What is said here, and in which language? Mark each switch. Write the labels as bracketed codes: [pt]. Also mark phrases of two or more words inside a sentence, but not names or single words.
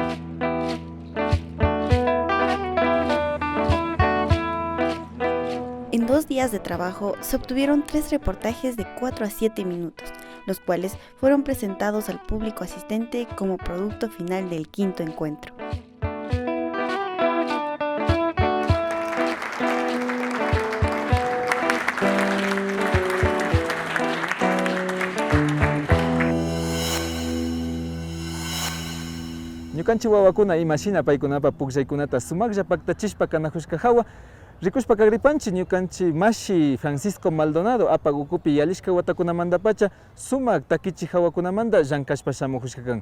[es] En 2 días de trabajo se obtuvieron 3 reportajes de 4 a 7 minutos, los cuales fueron presentados al público asistente como producto final del 5º encuentro. [qu] Ñukanchik wawakuna imashina paykunapa pukllaykunata sumaqlla paktachishpa kanajushka hawa rikushpa kagripanchik ñukanchik mashi Francisco Maldonado apak ukupi yalishka watakunamantapacha sumak takichik hawakunamanta llankashpa shamujushka kan.